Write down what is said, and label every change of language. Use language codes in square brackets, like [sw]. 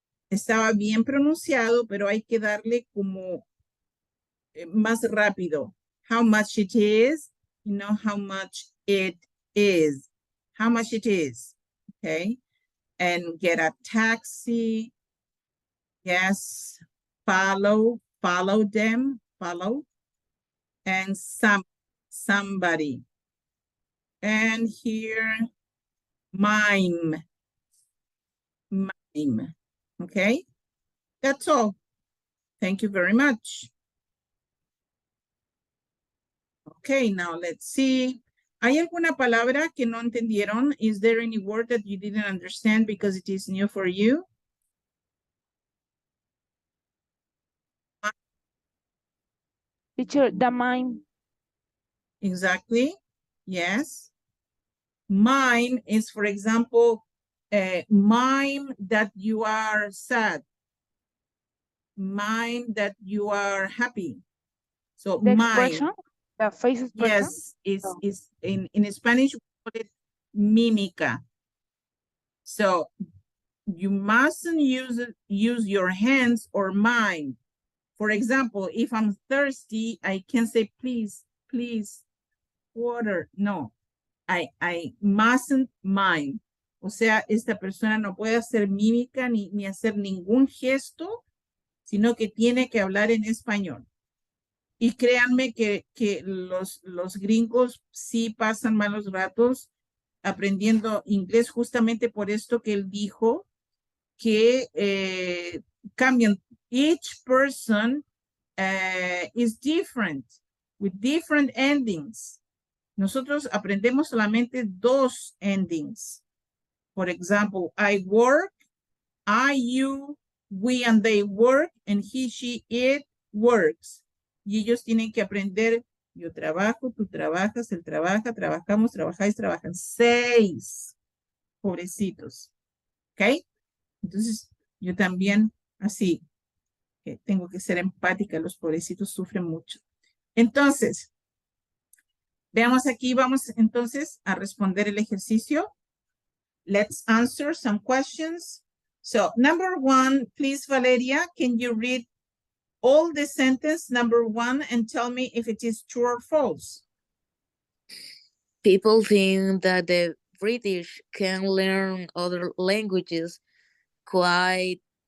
[es] Estaba bien pronunciado, pero hay que darle como más rápido. [en] How much it is, you know how much it is. How much it is, okay? And get a taxi. Yes, follow them, follow. And somebody. And here, mime. Okay, that's all. Thank you very much. Okay, now let's see. [es] ¿Hay alguna palabra que no entendieron? [en] Is there any word that you didn't understand because it is new for you? Teacher, the mime. Exactly, yes. Mime is, for example, mime that you are sad. Mime that you are happy. So The mime. expression, the face expression? Yes, is in Spanish we call it mímica. So you mustn't use your hands or mind. For example, if I'm thirsty, I can say, please, please, quarter. No, I mustn't mind. [es] O sea, esta persona no puede hacer mímica ni hacer ningún gesto, sino que tiene que hablar en español. Y créanme que los gringos sí pasan malos ratos aprendiendo inglés justamente por esto que él dijo, que cambian. [en] Each person is different, with different endings. [es] Nosotros aprendemos solamente 2 endings. [en] For example, I work, I, you, we and they work, and he, she, it works. [es] Y ellos tienen que aprender, yo trabajo, tú trabajas, él trabaja, trabajamos, trabajáis, trabajan. 6, pobrecitos. ¿Ok? Entonces, yo también, así, tengo que ser empática, los pobrecitos sufren mucho. Entonces, veamos aquí, vamos entonces a responder el ejercicio. [en] Let's answer some questions. So, number 1, please, Valeria, can you read all the sentence number 1 and tell me if it is true or false? People think that the British can learn other languages quite